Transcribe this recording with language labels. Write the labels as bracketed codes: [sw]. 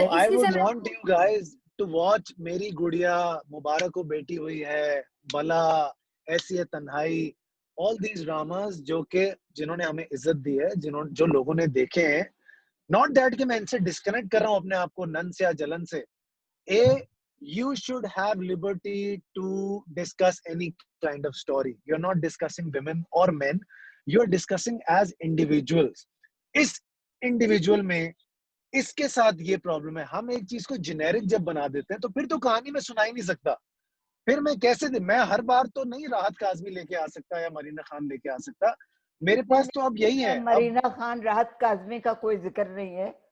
[en] so I would want you guys to watch Meri Gudiya, Mubarak Ho Beti Hui Hai, भला, Aisi Hai Tanhai, all these dramas [hi] जिन्होंने हमें इज्जत दी है, जो लोगों ने देखे हैं, [en] not that [hi] कि मैं इनसे डिस्कनेक्ट कर रहा हूँ अपने आप को नन से या जलन से. [en] You should have liberty to discuss any kind of story. You're not discussing women or men. You're discussing as individuals. [hi] इस individual में इसके साथ ये प्रॉब्लम है. हम एक चीज को जेनेरिक जब बना देते हैं तो फिर तो कहानी में सुना ही नहीं सकता. फिर मैं हर बार तो नहीं राहत काज़मी लेके आ सकता या मरीना खान लेके आ सकता. मेरे पास तो अब यही है. मरीना खान, राहत काज़मी का कोई जिक्र नहीं है.